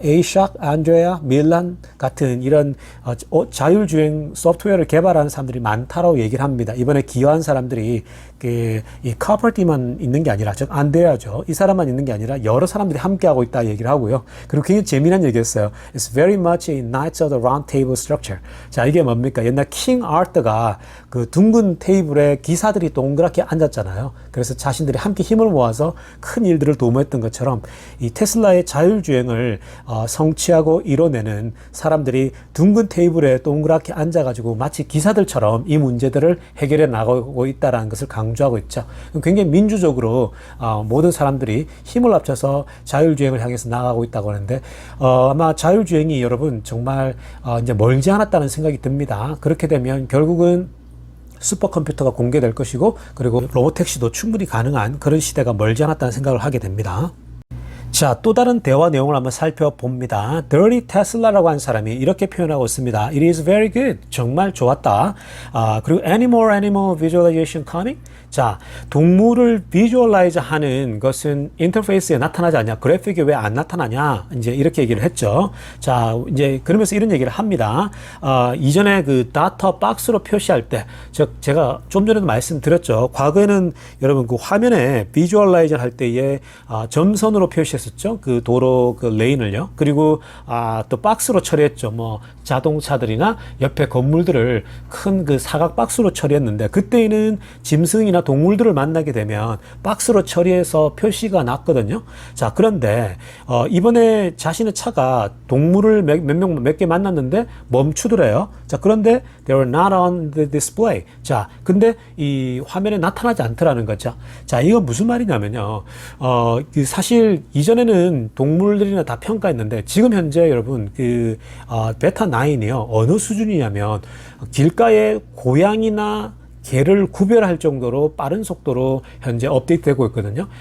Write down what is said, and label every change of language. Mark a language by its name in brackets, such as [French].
[Korean] 에이샥, 안드레아, 밀란 같은 이런 자율주행 소프트웨어를 개발하는 사람들이 많다라고 얘기를 합니다. 이번에 기여한 사람들이 이 카퍼티만 있는 게 아니라, 즉 안드레아죠. 이 사람만 있는 게 아니라 여러 사람들이 함께하고 있다 얘기를 하고요. 그리고 굉장히 재미난 얘기였어요. [English] It's very much a Knights of the Round Table structure. [Korean] 자, 이게 뭡니까? 옛날 킹 아르터가 그 둥근 테이블에 기사들이 동그랗게 앉았잖아요. 그래서 자신들이 함께 힘을 모아서 큰 일들을 도모했던 것처럼 이 테슬라의 자율주행을 성취하고 이뤄내는 사람들이 둥근 테이블에 동그랗게 앉아가지고 마치 기사들처럼 이 문제들을 해결해 나가고 있다는 것을 강조하고 있죠. 굉장히 민주적으로 모든 사람들이 힘을 합쳐서 자율주행을 향해서 나가고 있다고 하는데 아마 자율주행이 여러분 정말 이제 멀지 않았다는 생각이 듭니다. 그렇게 되면 결국은 슈퍼컴퓨터가 공개될 것이고, 그리고 로보택시도 충분히 가능한 그런 시대가 멀지 않았다는 생각을 하게 됩니다. 자, 또 다른 대화 내용을 한번 살펴봅니다. Dirty Tesla라고 한 사람이 이렇게 표현하고 있습니다. [English] It is very good. [Korean] 정말 좋았다. 그리고 [English] animal visualization coming. [Korean] 자, 동물을 비주얼라이즈 하는 것은 인터페이스에 나타나지 않냐, 그래픽에 왜 안 나타나냐, 이제 이렇게 얘기를 했죠. 자, 이제 그러면서 이런 얘기를 합니다. 이전에 그 다터 박스로 표시할 때, 제가 좀 전에도 말씀드렸죠. 과거에는 여러분 그 화면에 비주얼라이즈 할 때에 점선으로 표시했었죠. 그 도로 그 레인을요. 그리고 또 박스로 처리했죠. 뭐 자동차들이나 옆에 건물들을 큰 그 사각 박스로 처리했는데, 그때는 짐승이나 동물들을 만나게 되면 박스로 처리해서 표시가 났거든요. 자, 그런데 이번에 자신의 차가 동물을 몇 개 만났는데 멈추더래요. [English] 자, [Korean] 그런데 [English] they were not on the display. [Korean] 자, 근데 이 화면에 나타나지 않더라는 거죠. 자, 이건 무슨 말이냐면요. 사실 이전에는 동물들이나 다 평가했는데, 지금 현재 여러분 베타 9이요. 어느 수준이냐면 길가에 고양이나 개를 구별할 정도로 빠른 속도로 현재 업데이트되고 있거든요.